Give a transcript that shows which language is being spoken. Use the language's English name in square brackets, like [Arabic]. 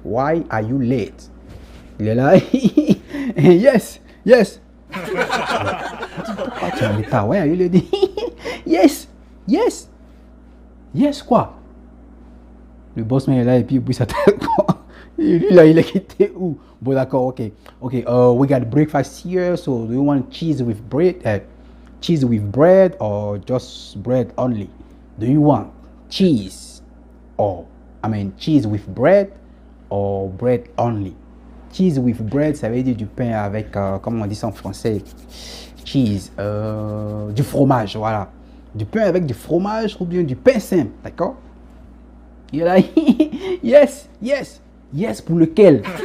[English] Why are you late? [French] Il est là, [English] yes. [French] Pourquoi tu es en retard? [English] Why are you late? Yes, [French] quoi? Le bossman est là et puis il bouge sa tête, quoi. Et lui, là, il est quitté où? Bon, d'accord, ok. [English] We got breakfast here, so do you want cheese with bread or just bread only? Do you want cheese with bread or bread only? Cheese with bread, [French] ça veut dire du pain avec, comment on dit ça en français? Cheese, du fromage, voilà. Du pain avec du fromage ou bien du pain simple, d'accord? Il est là, yes, pour lequel?